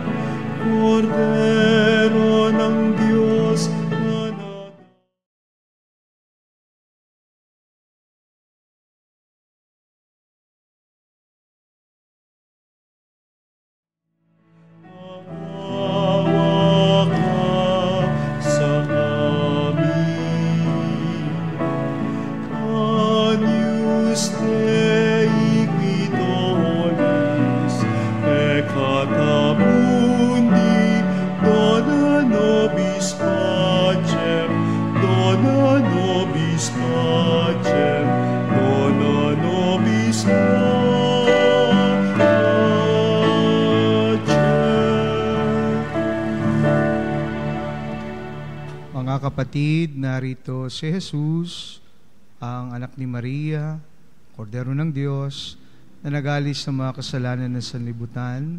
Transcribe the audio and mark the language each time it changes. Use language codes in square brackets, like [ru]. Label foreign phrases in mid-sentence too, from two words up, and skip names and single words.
[tl] Kordero ng Diyos na Maawa ka sa amin. [la] Agnus Dei qui tollis peccata mundi, dona nobis pacem, dona nobis pacem, dona nobis pacem. [tl] Mga kapatid, narito si Jesus, ang anak ni Maria, Kordero ng Diyos, na nagalis sa mga kasalanan ng sanlibutan.